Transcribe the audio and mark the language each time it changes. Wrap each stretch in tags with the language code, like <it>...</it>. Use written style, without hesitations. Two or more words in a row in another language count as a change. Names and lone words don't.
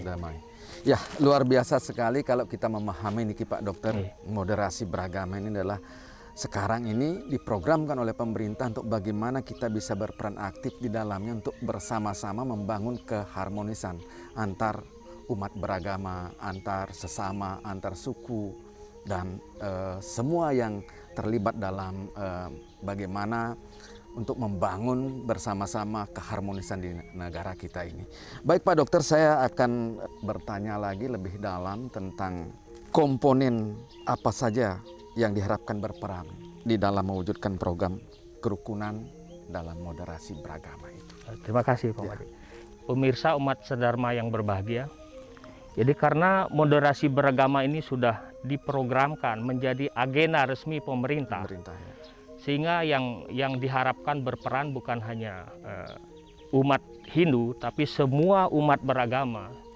<id>Ya, luar biasa sekali kalau kita memahami ini Pak Dokter, moderasi beragama ini adalah sekarang ini diprogramkan oleh pemerintah untuk bagaimana kita bisa berperan aktif di dalamnya untuk bersama-sama membangun keharmonisan antar umat beragama, antar sesama, antar suku, dan semua yang terlibat dalam bagaimana untuk membangun bersama-sama keharmonisan di negara kita ini. Baik Pak Dokter, saya akan bertanya lagi lebih dalam tentang komponen apa saja yang diharapkan berperan di dalam mewujudkan program kerukunan dalam moderasi beragama itu. Terima kasih Pak Made. Pemirsa umat sedharma yang berbahagia, jadi karena moderasi beragama ini sudah diprogramkan menjadi agenda resmi pemerintah, sehingga yang diharapkan berperan bukan hanya umat Hindu, tapi semua umat beragama</id>